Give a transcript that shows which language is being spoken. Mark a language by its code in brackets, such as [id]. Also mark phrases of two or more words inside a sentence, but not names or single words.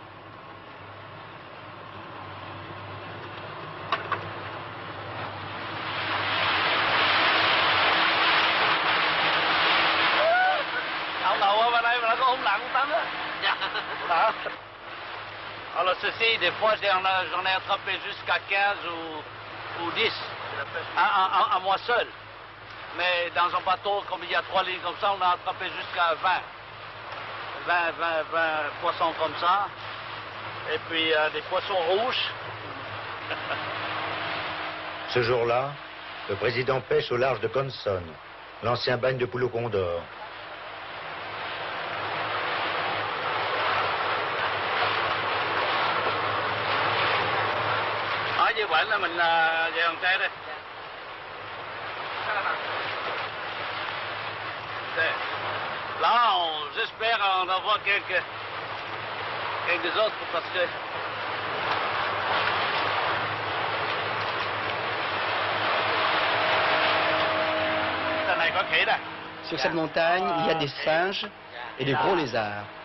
[vi] ông đầu ở bên đây mà nó có húng nặng tấn á. Đó. [fr] Alors ceci, des fois j'en ai attrapé jusqu'à 15 ou 10 à moi seul. Mais dans un bateau, comme il y a 3 lignes comme ça, on a attrapé jusqu'à 20 poissons comme ça. Et puis des poissons rouges. Ce jour-là, le président pêche au large de Consonne, l'ancien bagne de Poulo Condor. [vi] Như vậy là mình về Hòn Tre đây. [fr] Là, j'espère en avoir quelques autres parce que Sur cette montagne, il y a des singes et des gros lézards.